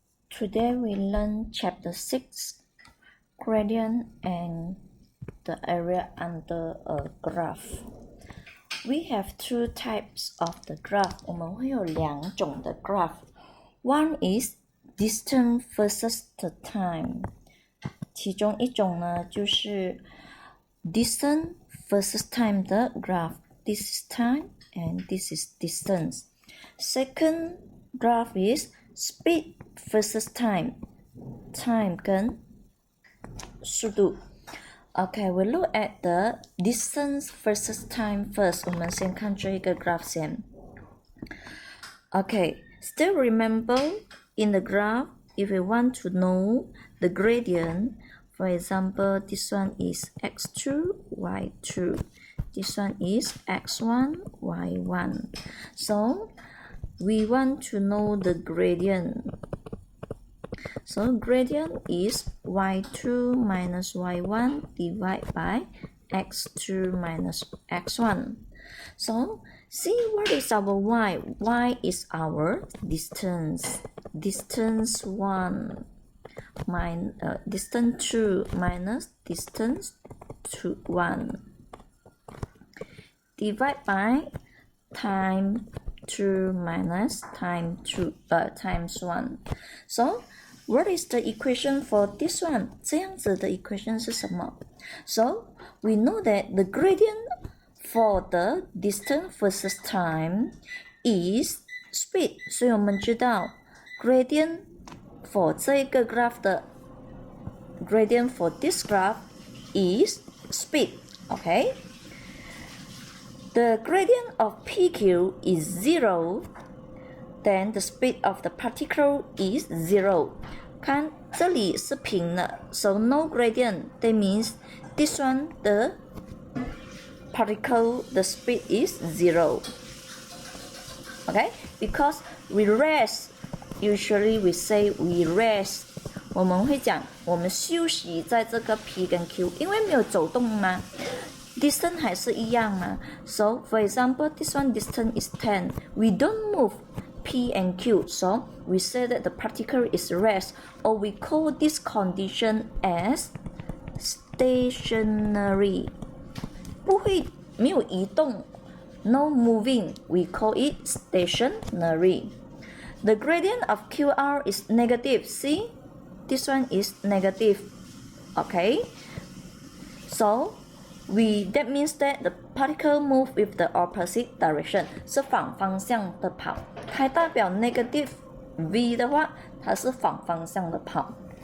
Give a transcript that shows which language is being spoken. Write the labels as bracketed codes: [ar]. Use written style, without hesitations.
[en] Today we learn chapter 6, gradient and the area under a graph. We have two types of the graph. [zh] 我们会有两种的 graph. [en] One is distance versus the time. [zh] 其中一种呢就是 [en] distance versus time [zh] 的 graph. [en] This is time and this is distance. Second graph is speed versus time. Time [zh] 跟速度。 [en] Okay, we look at the distance versus time first. [zh] 我们先看这一个 graph 先。 [en] Okay, still remember in the graph, if we want to know the gradient, for example, this one is x2, y2. This one is x1, y1. So, we want to know the gradient. So gradient is y2 minus y1 divided by x2 minus x1. So see what is our y? Y is our distance. Distance 1 minus distance 2 minus distance 1 divided by time 2 minus time 2 times 1. So what is the equation for this one? [zh] 这样子的 equation 是什么？ [en] So we know that the gradient for the distance versus time is speed. [zh] 所以我们知道 [en] gradient for 这个 graph 的 gradient for this graph is speed. Okay? The gradient of PQ is 0, then the speed of the particle is 0. [zh] 看这里是平的 [en] so no gradient. That means this one the particle the speed is 0. Okay? Because we rest, usually we say we rest. [zh] 我们会讲我们休息在这个 P 跟 Q， 因为没有走动嘛。 [en] Distance [zh] 还是一样嘛 [en] So for example, this one distance is 10. We don't move P and Q. So we say that the particle is rest, or we call this condition as stationary. [zh] 不会没有移动 [en] No moving. We call it stationary. The gradient of QR is negative. See? This one is negative. Okay? So that means that the particle move with the opposite direction. [zh] 是反方向的跑。它代表 negative v 的话，它是反方向的跑。